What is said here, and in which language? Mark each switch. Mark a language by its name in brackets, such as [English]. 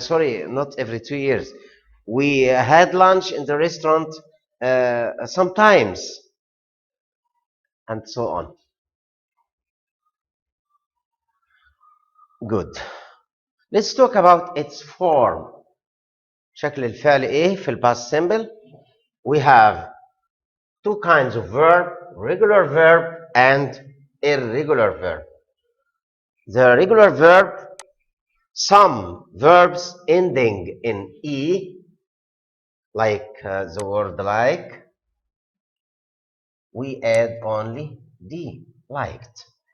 [English] Sorry, not every 2 years. We had lunch in the restaurant sometimes, and so on. Good. Let's talk about its form. [Arabic] شكل الفعل ايه في الباست simple. [English] We have two kinds of verb, regular verb and irregular verb. The regular verb, some verbs ending in E, like the word like, we add only D, liked.